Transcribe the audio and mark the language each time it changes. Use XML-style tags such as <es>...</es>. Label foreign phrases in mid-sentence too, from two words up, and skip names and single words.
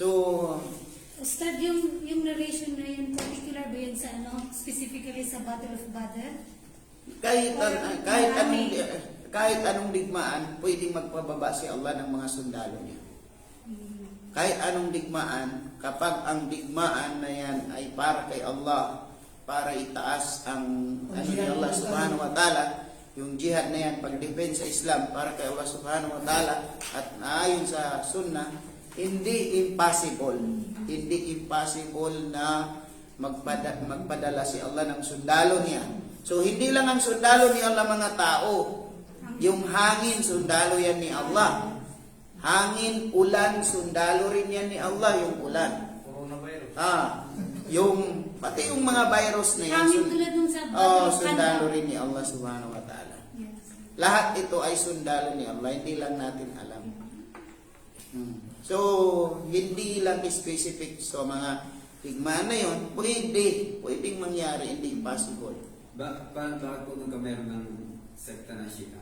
<tl>Ustad, yung narration na yun, particular ba yun sa specifically sa Battle of Badr? kahit anong digmaan, pwedeng magpababa si Allah ng mga sundalo niya. Kahit anong digmaan, kapag ang digmaan na yan ay para kay Allah, para itaas ang ni Allah</tl> <ar>سبحانه وتعالى,</ar> <tl>yung jihad na yan, pag-defense sa Islam, para kay Allah</tl> <ar>سبحانه وتعالى,</ar> <tl>at naayon sa sunnah, hindi impossible na magpadala si Allah ng sundalo niya. So, hindi lang ang sundalo ni Allah mga tao. Yung hangin, sundalo yan ni Allah. Hangin, ulan, sundalo rin yan ni Allah, yung ulan. Coronavirus. Pati yung mga virus na yan, Hangin tulad nung sa Battle of sundalo Badr. rin ni Allah</tl> <ar>سبحانه وتعالى.</ar> <tl>Yes. Lahat ito ay sundalo ni Allah, hindi lang natin alam. So, hindi lang specific sa mga digmaan na yun, pwedeng mangyari, hindi possible. Bakit po nagkameron ng sekta na Shia?</tl>